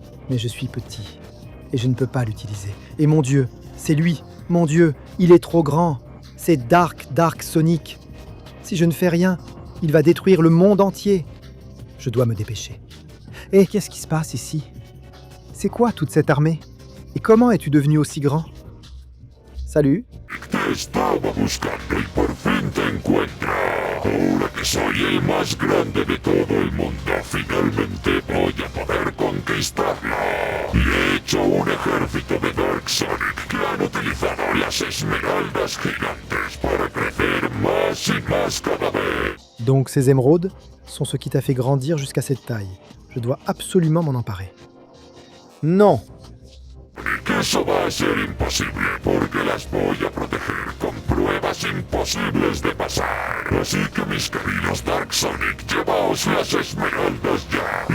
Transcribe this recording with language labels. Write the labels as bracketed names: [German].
[French] Mais je suis petit, et je ne peux pas l'utiliser. Et mon Dieu, c'est lui, mon Dieu, il est trop grand. C'est Dark Sonic. Si je ne fais rien, il va détruire le monde entier. Je dois me dépêcher. Et qu'est-ce qui se passe ici? C'est quoi toute cette armée? Et comment es-tu devenu aussi grand? Salut. [Spanish] Te estaba buscando y por fin te encuentro. Ahora que soy el más grande de todo el mundo, finalmente voy a poder conquistarlo. Y he hecho un ejército de Dark Sonic que han utilizado las esmeraldas gigantes para crecer más y más cada vez. [French] Donc ces émeraudes sont ce qui t'a fait grandir jusqu'à cette taille. Je dois absolument m'en emparer. Non! [Spanish] Que eso va a ser imposible porque las voy a proteger con pruebas imposibles de pasar. Así que mis queridos Dark Sonic, llevaos las esmeraldas ya.